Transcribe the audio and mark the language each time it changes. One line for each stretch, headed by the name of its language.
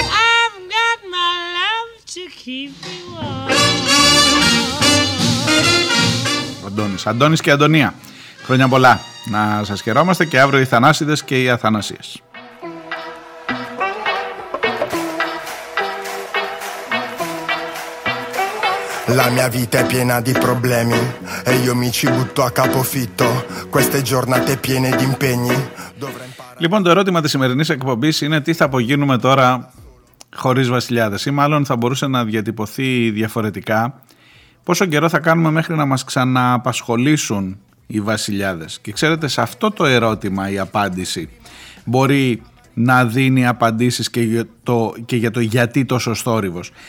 English: I've got my love to keep you warm.
Greek: Αντώνης και Αντωνία, χρόνια πολλά. Να σας χαιρόμαστε, και αύριο οι Θανάσιδες και οι Αθανασίες.
Italian: La mia vita è piena di problemi e io mi ci butto a capofitto. Queste giornate piene di impegni.
Greek: Λοιπόν, το ερώτημα της σημερινής εκπομπής είναι τι θα απογίνουμε τώρα χωρίς βασιλιάδες, ή μάλλον θα μπορούσε να διατυπωθεί διαφορετικά. Πόσο καιρό θα κάνουμε μέχρι να μας ξαναπασχολήσουν οι βασιλιάδες? Και ξέρετε, σε αυτό το ερώτημα η απάντηση μπορεί να δίνει απαντήσεις και για το γιατί τόσο θόρυβος.